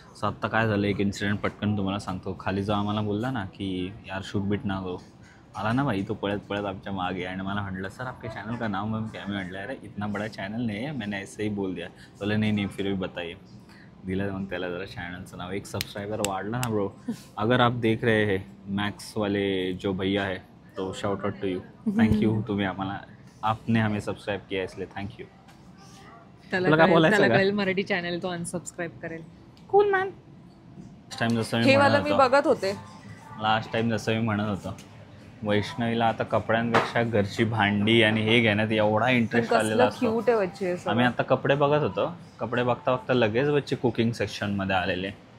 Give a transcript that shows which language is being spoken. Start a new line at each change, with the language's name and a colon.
Marathi: So आत्ता काय झालं, एक इन्सिडेंट पटकन तुम्हाला सांगतो. खाली जो आम्हाला बोलला ना की यार शूट बीट ना करू, आला ना भाई तो पळत पळत आमच्या मागे आणि मला म्हटलं
Hindi: सर आपके चैनल का नाम हम क्या?
Marathi: मी म्हटलं
Hindi: अरे इतना बड़ा चैनल नहीं है, मैंने ऐसे ही बोल दिया. बोले नहीं फिर भी बताइए.
Marathi: दिलं मग त्याला जरा चॅनलचं नाव. एक सबस्क्राइबर वाढला ना ब्रो.
Hindi: अगर आप देख रहे हैं मैक्स वाले जो भैया है तो
English: Shout out to you.
Hindi: Thank you,
Marathi: तुम्ही आम्हाला,
Hindi: आपने हमें सबस्क्राइब किया इसलिए थँक्यू.
Marathi: त्याला कळेल मराठी चॅनल तो अनसबस्क्राईब करेल.
English: Cool man.
Marathi: लास्ट टाइम जसं मी बघत होते, लास्ट टाइम जसं मी म्हणत होतो, वैष्णवीला आता कपड्यांपेक्षा घरची भांडी आणि हे घेण्यात एवढा इंटरेस्ट आलेला असतो. आम्ही आता कपडे बघत होतो, कपडे बघता बघता लगेच बच्चे कुकिंग सेक्शनमध्ये आलेले.